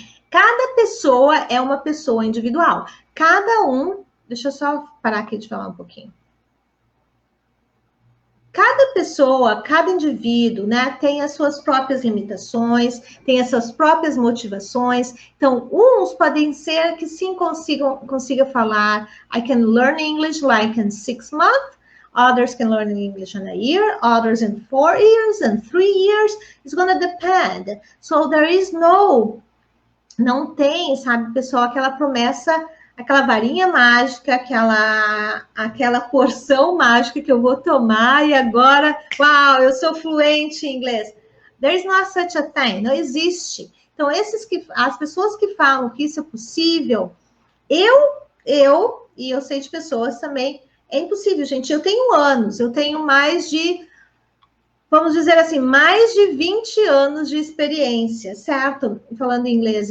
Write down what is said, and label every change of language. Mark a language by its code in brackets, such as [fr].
[pt] Cada pessoa é uma pessoa individual. Cada um... Deixa eu só parar aqui de falar um pouquinho. Cada pessoa, cada indivíduo, né, tem as suas próprias limitações, tem as suas próprias motivações. Então, uns podem ser que sim consiga falar, [en] I can learn English like in 6 months, others can learn English in a year, others in 4 years, and 3 years. It's gonna depend. So, there is [pt] não tem, sabe, pessoal, aquela promessa, aquela varinha mágica, aquela porção mágica que eu vou tomar e agora, uau, eu sou fluente em inglês. [en] There is not such a thing, [pt] não existe. Então, as pessoas que falam que isso é possível, e eu sei de pessoas também, é impossível, gente. Eu tenho anos, eu tenho mais de, vamos dizer assim, mais de 20 anos de experiência, certo? Falando inglês.